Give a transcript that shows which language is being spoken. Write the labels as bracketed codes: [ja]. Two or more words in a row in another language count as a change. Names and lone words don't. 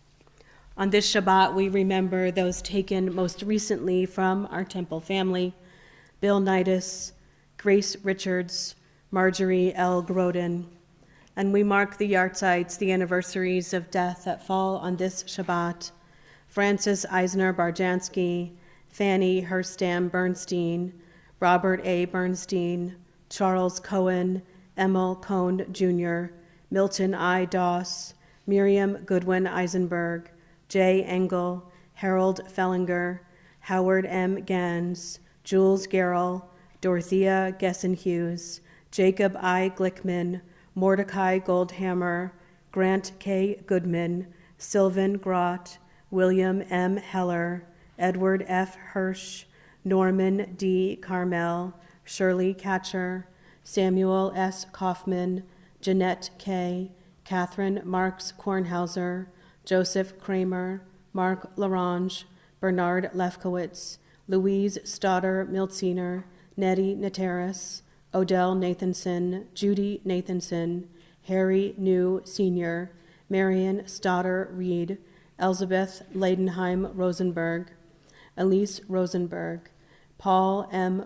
[en] On this Shabbat, we remember those taken most recently from our Temple family: Bill Nidus, Grace Richards, Marjorie L. Groden. And we mark the yahrzeits, the anniversaries of death that fall on this Shabbat: Francis Eisner Barjansky, Fanny Herstam Bernstein, Robert A. Bernstein, Charles Cohen, Emil Cohn Jr., Milton I. Doss, Miriam Goodwin Eisenberg, Jay Engel, Harold Fellinger, Howard M. Gans, Jules Garrell, Dorothea Gessen-Hughes, Jacob I. Glickman, Mordecai Goldhammer, Grant K. Goodman, Sylvan Grott, William M. Heller, Edward F. Hirsch, Norman D. Carmel, Shirley Catcher, Samuel S. Kaufman, Jeanette K., Catherine Marks Kornhauser, Joseph Kramer, Mark Larange, Bernard Lefkowitz, Louise Stoddard Miltziner, Nettie Nateris, Odell Nathanson, Judy Nathanson, Harry New Sr., Marion Stoddard Reed, Elizabeth Leidenheim Rosenberg, Elise Rosenberg, Paul M.